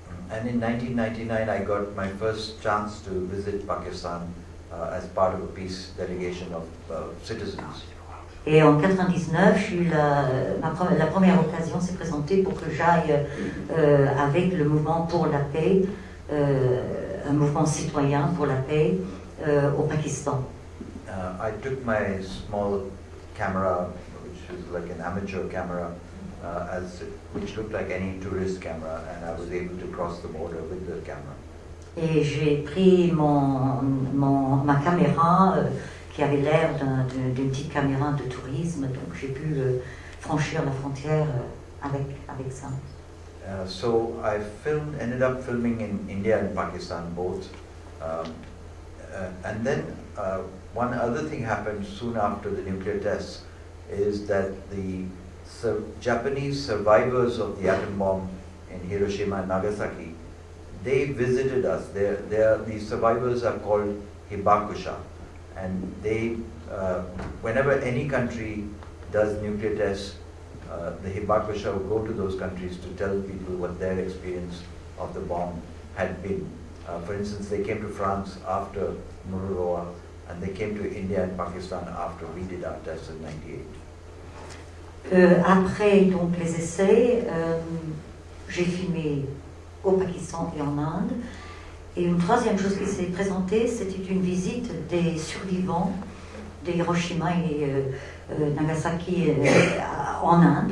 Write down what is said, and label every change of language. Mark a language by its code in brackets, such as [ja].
[en] And in 1999, I got my first chance to visit Pakistan as part of a peace delegation of citizens. [fr] Et en 1999, j'ai eu la première occasion s'est présentée pour que j'aille avec le mouvement pour la paix, un mouvement citoyen pour la paix au Pakistan. [en] I took my small camera, which was like an amateur camera, which looked like any tourist camera, and I was able to cross the border with the camera. [fr] Et j'ai pris ma caméra qui avait l'air d'une petite caméra de tourisme, donc j'ai pu franchir la frontière avec ça. [en] So I ended up filming in India and Pakistan both, and then one other thing happened soon after the nuclear tests is that the Japanese survivors of the atom bomb in Hiroshima and Nagasaki, they visited us. These survivors are called hibakusha, and they, whenever any country does nuclear tests, the hibakusha will go to those countries to tell people what their experience of the bomb had been. For instance, they came to France after Mururoa, and they came to India and Pakistan after we did our tests in '98. [fr] Après donc les essais, j'ai filmé au Pakistan et en Inde. Et une troisième chose qui s'est présentée, c'était une visite des survivants de Hiroshima et Nagasaki en Inde.